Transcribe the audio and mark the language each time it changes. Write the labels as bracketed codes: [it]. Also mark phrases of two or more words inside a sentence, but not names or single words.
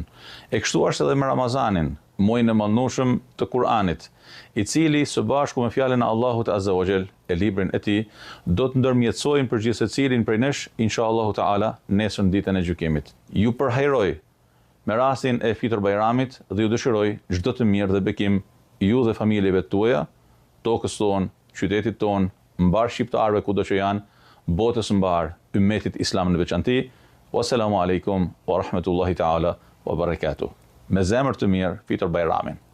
[sq] E kështu është edhe me Ramazanin, muajin e mallnueshëm të Kur'anit, i cili së bashku me fjalën e Allahut [ar] عز وجل, [sq] e librin e tij, do të ndërmjetësojnë për gjithë secilin prej nesh, [ar] إن شاء الله تعالى, [sq] nesër ditën e gjykimit. Ju përhajroj me rastin e Fitr Bajramit dhe ju dëshiroj çdo të mirë dhe bekim ju dhe familjeve tuaja, tokës tonë, qytetit tonë, mbar shqiptarëve kudo që janë, botës mbar, ummetit islam në veçanti. [ar] والسلام عليكم ورحمة الله تعالى وبركاته. [sq] Me zemër të mirë, Fitr Bajramin.